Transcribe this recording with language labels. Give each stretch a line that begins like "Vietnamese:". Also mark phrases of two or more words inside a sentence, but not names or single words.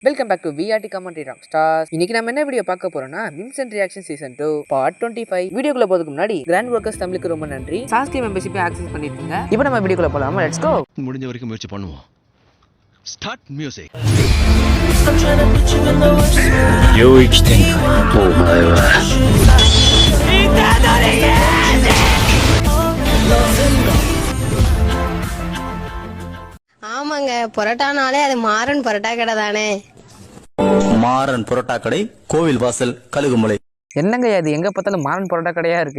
English: welcome back to VRT commentary rock stars.
Tamil: இன்னைக்கு நம்ம என்ன வீடியோ பார்க்க போறோம்னா
English: Vincent reaction season 2 part 25.
Tamil: வீடியோக்குள்ள போறதுக்கு முன்னாடி கிராண்ட் ஒர்க்கர்ஸ் தமிழுக்கு ரொம்ப நன்றி. சாஸ்கே மெம்பர்ஷிப்பை ஆக்சஸ் பண்ணிருக்கீங்க. இப்போ நம்ம வீடியோக்குள்ள போலாமா?
English: let's go.
Tamil: முடிஞ்ச வரைக்கும் முயற்சி பண்ணுவோம்.
English: start music.
Japanese: 領域展開お前は
Tamil: ஆமாங்க, பரோட்டானாலே அது மாறன் பரோட்டா கடை தானே. மாறன் பரோட்டா கடை, கோவில் வாசல், கழுகுமலை. என்னங்க அது எங்க பார்த்தாலும் மாறன் பரோட்டா கடையா இருக்கு.